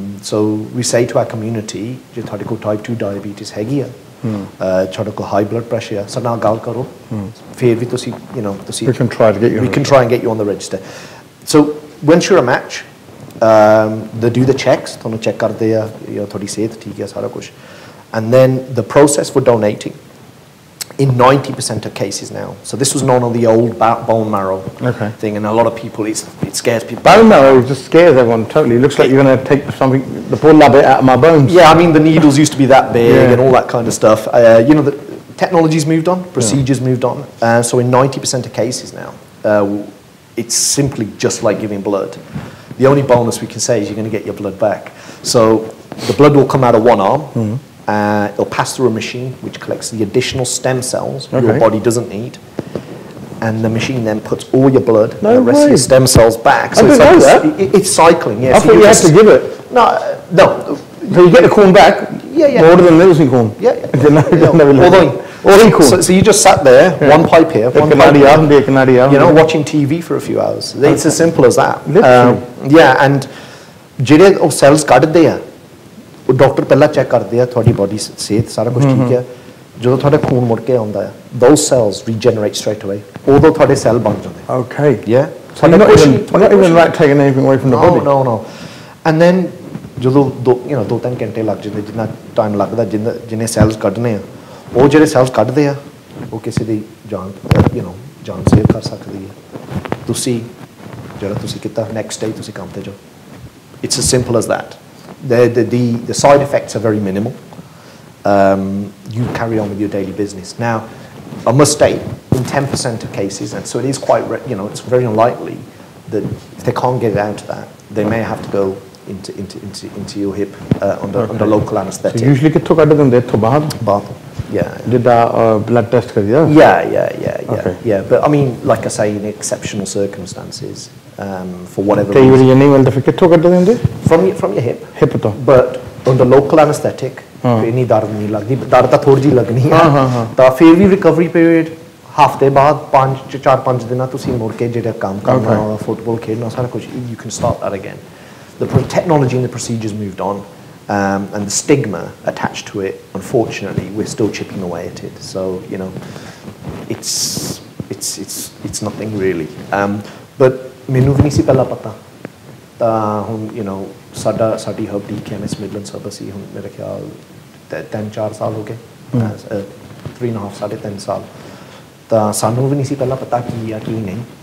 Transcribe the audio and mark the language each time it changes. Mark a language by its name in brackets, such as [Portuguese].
[English] so we say to our community [Punjabi] ਜੇ ਤੁਹਾਡੇ ਕੋਲ [English] type 2 diabetes [Punjabi] ਹੈਗੀ ਆ ਤੁਹਾਡੇ ਕੋਲ [English] high blood pressure [Punjabi] ਆ ਸਾਡੇ ਨਾਲ ਗੱਲ ਕਰੋ ਫੇਰ ਵੀ ਤੁਸੀਂ ਤੁਸੀਂ [English] we can try and get you on the register so once you're a match they do the checks [Punjabi] ਤੁਹਾਨੂੰ ਚੈੱਕ ਕਰਦੇ ਆ ਤੁਹਾਡੀ ਸਿਹਤ ਠੀਕ ਆ ਸਾਰਾ ਕੁਝ [English] and then the process for donating in 90% of cases now. So this was known on the old bone marrow thing, and a lot of people, it scares people. Bone marrow just scares everyone totally. It looks like you're going to take something, the poor bit out of my bones. Yeah, I mean, the needles used to be that big and all that kind of stuff. The technology's moved on, procedures moved on. So in 90% of cases now, it's simply just like giving blood. The only bonus we can say is you're going to get your blood back. So the blood will come out of one arm. It'll pass through a machine which collects the additional stem cells your body doesn't need, and the machine then puts all your blood and the rest of your stem cells back. So it's cycling. I thought you have to give it. No. So you get the corn back. Yeah. More than losing corn. So you just sat there, one pipe here, one pipe here, watching TV for a few hours. It's as simple as that. [Punjabi] And ਜਿਹੜੇ ਉਹ cells ਕੱਢਦੇ ਆ ਉਹ doctor ਪਹਿਲਾਂ check ਕਰਦੇ ਆ ਤੁਹਾਡੀ body ਸਿਹਤ ਸਾਰਾ ਕੁਝ ਠੀਕ ਹੈ ਜਦੋਂ ਤੁਹਾਡਾ ਖੂਨ ਮੁੜ ਕੇ ਆਉਂਦਾ ਆ [English] those cells regenerate straight away [Punjabi] ਉਦੋਂ ਤੁਹਾਡੇ ਸੈੱਲ ਬਣ ਜਾਂਦੇ [English] so not even like taking anything away from the body no and then [Punjabi] ਜਦੋਂ 2-3 ਘੰਟੇ ਲੱਗ ਜਾਂਦੇ ਜਿੰਨਾ ਟਾਈਮ ਲੱਗਦਾ ਜਿੰਨੇ ਸੈਲਸ ਕੱਢਨੇ ਆ ਉਹ ਜਿਹੜੇ ਸੈਲਸ ਕੱਢਦੇ ਆ ਉਹ ਕਿਸੇ ਦੀ ਜਾਨ ਜਾਨ ਸੇਵ ਕਰ ਸਕਦੀ ਹੈ ਤੁਸੀਂ ਜਿਹੜਾ ਤੁਸੀਂ ਕੀਤਾ ਨੈਕਸਟ ਡੇ ਤੁਸੀਂ ਕੰਮ ਤੇ ਜਾਓ [English] it's as simple as that. The side effects are very minimal. You carry on with your daily business. Now, I must state, in 10% of cases, and so it is quite, it's very unlikely that if they can't get out of that, they may have to go into your hip under local anaesthetic. So usually [Punjabi] ਕਿੱਥੋਂ ਕੱਢ ਦਿੰਦੇ ਇੱਥੋਂ ਬਾਹਰ? [English] Did [Punjabi] blood test kariya? [English] Yeah. But I mean, like I say, in exceptional circumstances, for whatever reason. [Punjabi] Kei nahi milda fir kitthon kadde dende? [English] From your hip. Hip to. But under local anaesthetic, [Punjabi] ਇੰਨੀ ਦਰਦ ਨਹੀਂ ਲੱਗਦੀ ਦਰਦ ਤਾਂ ਥੋੜੀ ਜਿਹੀ ਲੱਗਣੀ ਹੈ ਤਾਂ ਫਿਰ ਵੀ ਰਿਕਵਰੀ ਪੀਰੀਅਡ ਹਫਤੇ ਬਾਅਦ 4-5 ਦਿਨਾਂ ਤੁਸੀਂ ਮੁੜ ਕੇ ਜਿਹੜਾ ਕੰਮ ਕਰਨਾ ਫੁੱਟਬਾਲ ਖੇਡਣਾ ਸਾਰਾ ਕੁਝ [English] you can start that again. The technology and the procedures moved on. And the stigma attached to it, unfortunately, we're still chipping away at it. So it's nothing really. [Punjabi] But ਮੈਨੂੰ ਵੀ ਨਹੀਂ ਸੀ ਪਹਿਲਾਂ ਪਤਾ ਤਾਂ ਹੁਣ ਸਾਡੀ ਹਬ DKMS Midlands ਹਬ ਅਸੀਂ ਹੁਣ ਮੇਰੇ ਖਿਆਲ 3-4 ਸਾਲ ਹੋ ਗਏ 3.5-3 ਸਾਲ ਤਾਂ ਸਾਨੂੰ ਵੀ ਨਹੀਂ ਸੀ ਪਹਿਲਾਂ ਪਤਾ ਕੀ ਆ ਕੀ ਨਹੀਂ.